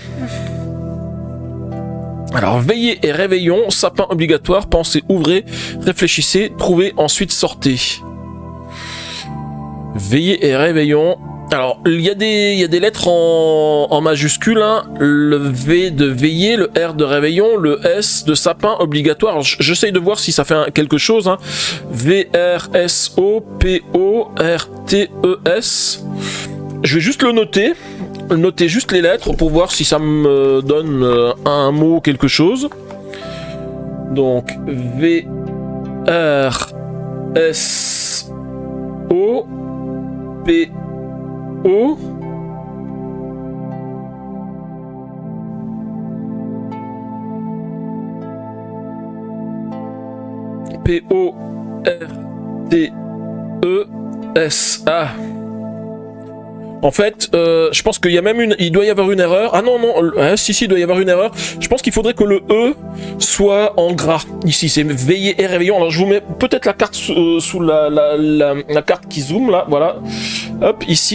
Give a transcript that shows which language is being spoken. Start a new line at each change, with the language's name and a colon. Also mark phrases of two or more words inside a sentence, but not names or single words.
French: Alors, veillez et réveillons, sapin obligatoire, pensez, ouvrez, réfléchissez, trouvez, ensuite sortez. Veillez et réveillons. Alors, il y a des lettres en majuscule, hein. Le V de veiller, le R de réveillon, le S de sapin obligatoire. J'essaye de voir si ça fait quelque chose, hein. V-R-S-O-P-O-R-T-E-S. Je vais juste le noter juste les lettres pour voir si ça me donne un mot, quelque chose. Donc, V-R-S-O P-O P-O-R-T-E-S-A. En fait, je pense qu'il y a même il doit y avoir une erreur. Ah non, si, il doit y avoir une erreur. Je pense qu'il faudrait que le E soit en gras. Ici, c'est veillez et réveillons. Alors, je vous mets peut-être la carte sous la carte qui zoome, là, voilà. Hop, ici.